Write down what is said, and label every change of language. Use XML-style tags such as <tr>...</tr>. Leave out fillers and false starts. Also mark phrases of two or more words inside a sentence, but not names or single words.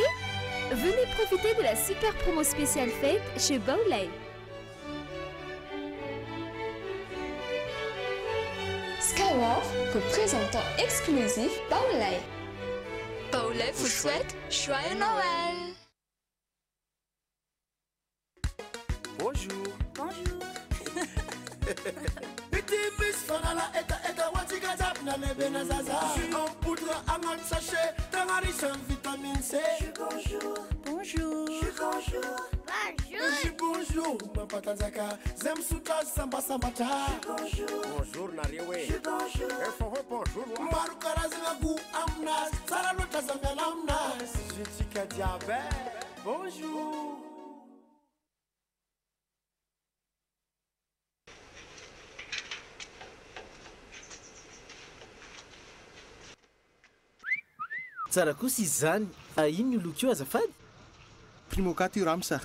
<fr>Venez profiter de la super promo spéciale fête chez Baolay. Skyward, représentant exclusif Baolay. Baolay vous souhaite joyeux Noël. Bonjour. Bonjour. Bonjour. Bonjour. Bonjour. Bonjour Nariwe. Bonjour. Bonjour.</fr> <mg>Tsara kosa izy zany. Ino ny loko io azafady? Primokaty io ramsa.</mg>